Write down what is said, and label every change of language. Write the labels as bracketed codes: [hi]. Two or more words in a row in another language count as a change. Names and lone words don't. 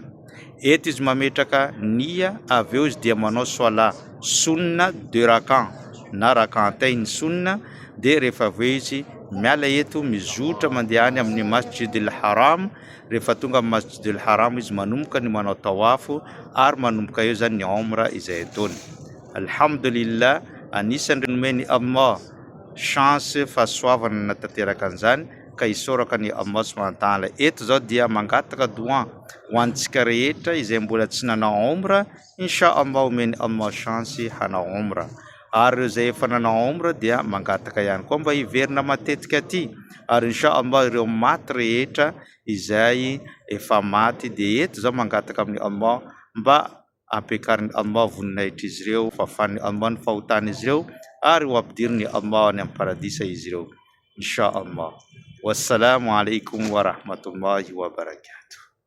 [mg] Eto izy mametraka nia, avy eo izy dia manao soala sunna 2 rakan na [ar] ركعتين سنة, [mg] dia rehefa avy eo izy miala eto mizotra mandeha any amin'ny Masjidil Haram. Rehefa tonga amin'ny Masjidil Haram izy manomboka ny manao tawafo ary manomboka eo zany ny Umra izay ataony. Alhamdulillah, anisan'ny nomeny Allah chance fahasoavana nanatanteraka an'izany ka isoraka ny [ar] الله سبحانه وتعالى. [mg] Eto zao dia mangataka doa ho antsika rehetra izay mbola tsy nanao Umra, inshallah omeny Allah chance hanao Umra. Ary izay efa nanao Umra dia mangataka ihany koa mba hiverina matetika aty, ary inshallah ireo maty rehetra izay efa maty dia eto zao mangataka amin'ny Allah mba ampiakarin'ny Allah voninahitra izy ireo, fafan'ny Allah ny fahotana izy ireo, ary ho ampidiriny Allah any amin'ny paradisa izy ireo inshallah. [ar] والسلام عليكم ورحمة الله وبركاته.